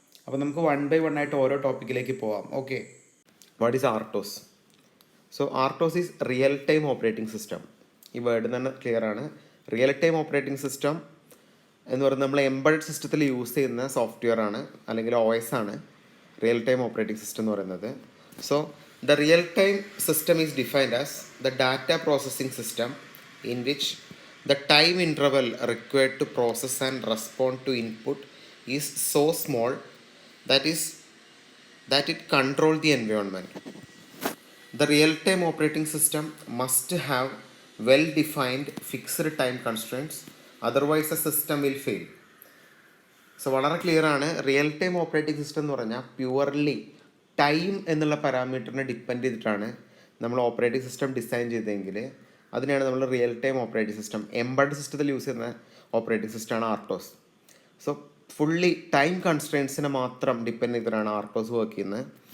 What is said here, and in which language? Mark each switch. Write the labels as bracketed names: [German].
[Malayalam] അപ്പോൾ നമുക്ക് 1 by 1 ആയിട്ട് ഓരോ ടോപ്പിക്കിലേക്ക് പോവാം. Okay, [English] What is RTOS? So RTOS is real time operating system. [Malayalam] ഈ വേർഡ് തന്നെ ക്ലിയർ ആണ്. റിയൽ ടൈം ഓപ്പറേറ്റിംഗ് സിസ്റ്റം എന്ന് പറയുന്നത് നമ്മൾ എംബഡഡ് സിസ്റ്റത്തിൽ യൂസ് ചെയ്യുന്ന സോഫ്റ്റ്വെയർ ആണ്, അല്ലെങ്കിൽ OS ആണ് റിയൽ ടൈം ഓപ്പറേറ്റിംഗ് സിസ്റ്റം എന്ന് പറയുന്നത്. [English] So the real time system is defined as the data processing system in which the time interval required to process and respond to input is so small that it controls the environment. The real-time operating system must have well-defined fixed time constraints, otherwise the system will fail. [Malayalam] So വളരെ clear ആണ്. Real time operating system എന്ന് പറഞ്ഞാൽ purely time എന്നുള്ള പാരാമീറ്ററിനെ depend ചെയ്തിട്ടാണ് നമ്മൾ operating system design ചെയ്തതെങ്കിൽ അതിനെയാണ് നമ്മൾ real time operating system. Embedded സിസ്റ്റത്തിൽ യൂസ് ചെയ്യുന്ന ഓപ്പറേറ്റിംഗ് സിസ്റ്റമാണ് ആർട്ടോസ്. സോ ഫുള്ളി ടൈം കൺസ്ട്രെയിൻസിനെ മാത്രം ഡിപ്പെൻഡ് ചെയ്തിട്ടാണ് ആർട്ടോസ് വർക്ക് ചെയ്യുന്നത്.